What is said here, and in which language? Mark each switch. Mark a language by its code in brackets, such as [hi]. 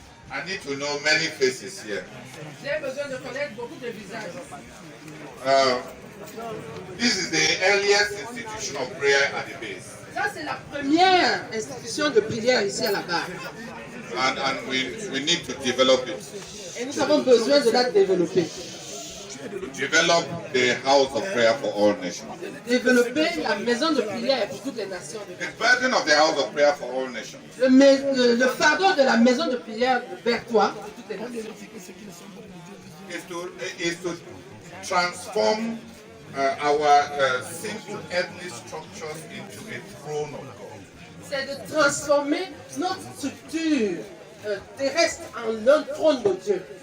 [en] I need to know many faces here. [fr] J'ai besoin de connaître beaucoup de visages. [en] This is the earliest institution of prayer at the base. [fr] Ça, c'est la première institution de prière ici à la base. [en] And we need to develop it. [fr] Et nous avons besoin de la développer. [en] Develop the house of prayer for all nations. [fr] Développer la maison de prière pour toutes les nations. [en] The burden of the house of prayer for all nations [fr] Le fardeau de la maison de prière vers toi, pour toutes les nations, [en] is to transform our simple earthly structures into a throne of God. [fr] c'est de transformer notre structure terrestre en un trône de Dieu.